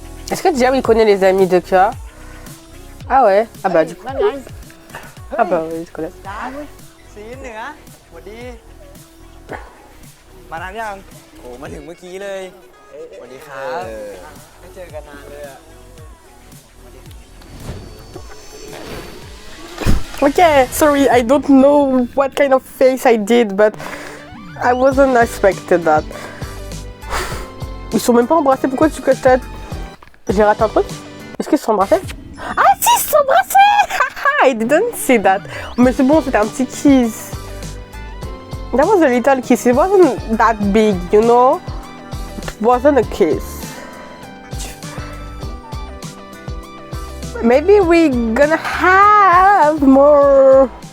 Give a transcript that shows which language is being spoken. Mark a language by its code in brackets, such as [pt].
[fr] Est-ce que déjà il connaît les amis de Kua? Ah ouais. Ah bah du coup. Ah bah oui, ils se connaissent. [th] จ้าสีเหนือสวัสดี มานานยัง โอ้มาถึงเมื่อกี้เลยสวัสดีครับไม่เจอกันนานเลยอ่ะ [en] Okay, sorry, I don't know what kind of face I did, but I wasn't expected that. [fr] Ils sont même pas embrassés, pourquoi tu caches ta tête? J'ai raté un truc? Est-ce qu'ils se sont embrassés? Ah si, ils se sont embrassés! [en] I didn't see that. [fr] Mais c'est bon, c'était un petit kiss. [en] That was a little kiss, it wasn't that big, you know? It wasn't a kiss. Maybe we're gonna have more.